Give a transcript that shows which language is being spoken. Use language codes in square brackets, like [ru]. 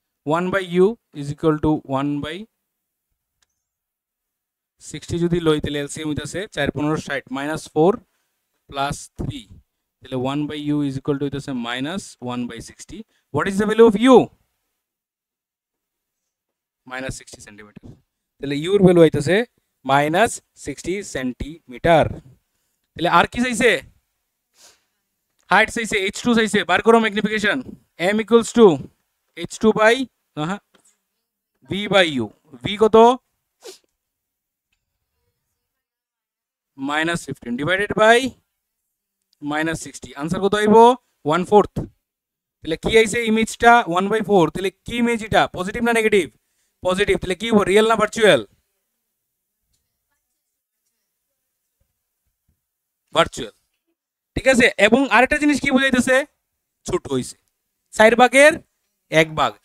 [bn] 1/u [en] is equal to [bn] 1/60 যদি লই তাহলে এলসিএম হইতাছে 4 15 60 -4 প্লাস 3, তাহলে 1/u is equal to হইতাছে -1/60। [en] what is the value of u? [bn] -60 centimetre. তাহলে u এর ভ্যালু হইতাছে -60 সেন্টিমিটার। তাহলে আর কি চাইছে? হাইট চাইছে, h2 চাইছে, বার করো magnification. m equals to h2 by v by u, v কত -15 ডিভাইডেড বাই -60, আনসার কত আইব 1/4। তাহলে কি আইছে ইমেজটা 1/4, তাহলে কি ইমেজ এটা পজিটিভ না নেগেটিভ? পজিটিভ। তাহলে কি রিয়েল না ভার্চুয়াল? ভার্চুয়াল। ঠিক আছে, এবং আরেকটা জিনিস কি বুঝাইতেছে ছোট হইছে 4 ভাগের 1 ভাগ।